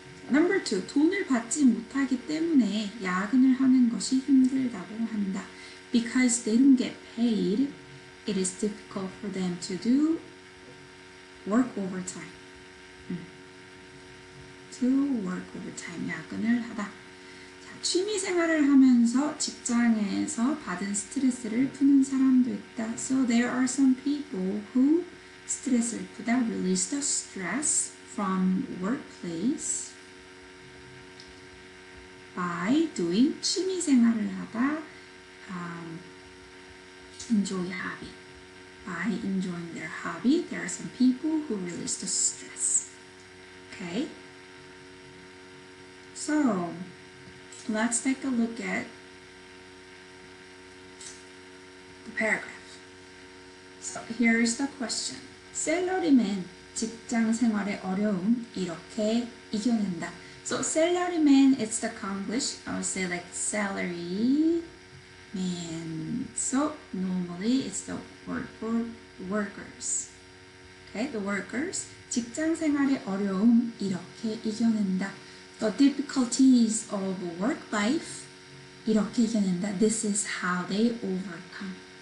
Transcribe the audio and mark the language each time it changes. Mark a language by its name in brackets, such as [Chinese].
[Korean] Number 2, 돈을 받지 못하기 때문에 야근을 하는 것이 힘들다고 한다. [English] Because they don't get paid, it is difficult for them to do work overtime. To work overtime, [Korean] 야근을 하다. 자, 취미 생활을 하면서 직장에서 받은 스트레스를 푸는 사람도 있다. [English] So there are some people who [Korean] 스트레스를 푸다, [English] release the stress from workplace by doing [Korean] 취미 생활을 하다, [English] enjoy hobby. By enjoying their hobby, there are some people who release the stress. Okay? So, let's take a look at the paragraph. So, here is the question. [Korean] 샐러리맨, 직장 생활의 어려움, 이렇게 이겨낸다. [English] So, salaryman, it's the Konglish. I would say like salary man. So, normally it's the word for workers. Okay, the workers. [Korean] 직장 생활의 어려움, 이렇게 이겨낸다. [English] The difficulties of work life, [Korean] 이렇게 이겨낸다. [English] This is how they overcome.